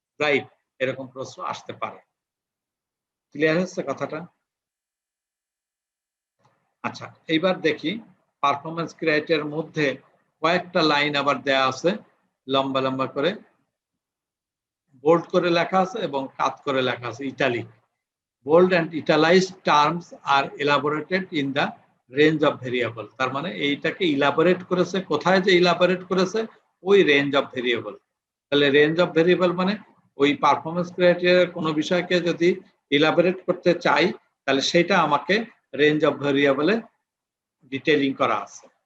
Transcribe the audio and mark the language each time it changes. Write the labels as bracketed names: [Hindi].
[Bangla] Right, এরকম প্রশ্ন আসতে পারে। ক্লিয়ার হচ্ছে কথাটা? আচ্ছা, এইবার দেখি পারফরমেন্স ক্রাইটেরিয়ার মধ্যে কয়েকটা লাইন আবার দেয়া আছে, লম্বা লম্বা করে বোল্ড করে লেখা আছে এবং কাট করে লেখা আছে, italic. [English] Bold and italicized terms are elaborated in the range of variable. [Bangla] তার মানে এইটাকে ইলাবোরেট করেছে, কোথায় যে ইলাবোরেট করেছে, ওই রেঞ্জ অফ ভেরিয়েবল। তাহলে রেঞ্জ অফ ভেরিয়েবল মানে ওই পারফরমেন্স ক্রাইটেরিয়ার কোনো বিষয়কে যদি ইলাবোরেট করতে চাই, তাহলে সেটা আমাকে রেঞ্জ অফ ভেরিয়েবলে ডিটেইলিং করা আছে।